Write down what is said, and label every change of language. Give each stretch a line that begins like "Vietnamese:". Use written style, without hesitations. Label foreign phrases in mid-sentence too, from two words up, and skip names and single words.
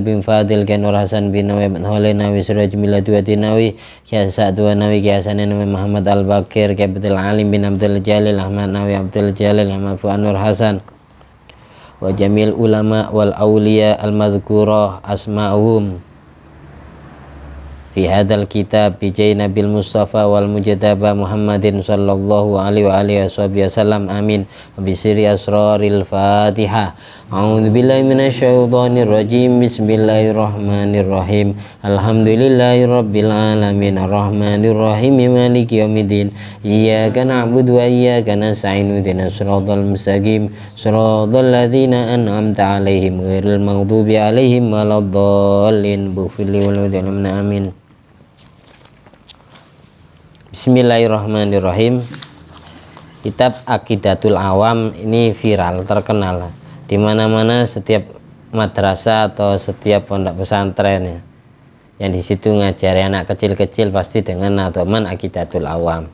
Arabic: bin Fadil Ki Nur Hasan bin Nawi bin Holin Nawi Suraj Miladuati Nawi Ki Sa'dwa Nawi Ki Hasan Nawi Muhammad Al-Bakir Ki Abdul Alim bin Abdul Jalil Ahmad Nawi Abdul Jalil Ahmad Fuad Nur Hasan وجميع العلماء والأولياء المذكورة أسماؤهم في هذا الكتاب بالنبي المصطفى والمجتبى محمد صلى الله عليه وسلم آمين وبسر أسرار الفاتحة. أعوذ بالله من الشيطان الرجيم. بسم الله الرحمن الرحيم. الحمد لله رب العالمين الرحمن الرحيم مالك يوم الدين. إياك نعبد وإياك نستعين اهدنا الصراط المستقيم صراط الذين أنعمت عليهم غير المغضوب عليهم ولا الضالين. Amin. Bismillahirrahmanirrahim.
Indonesian: Kitab Aqidatul Awam ini viral, terkenal di mana-mana, setiap madrasah atau setiap pondok pesantren ya, yang di situ ngajari anak kecil-kecil pasti dengan nadhoman Aqidatul Awam.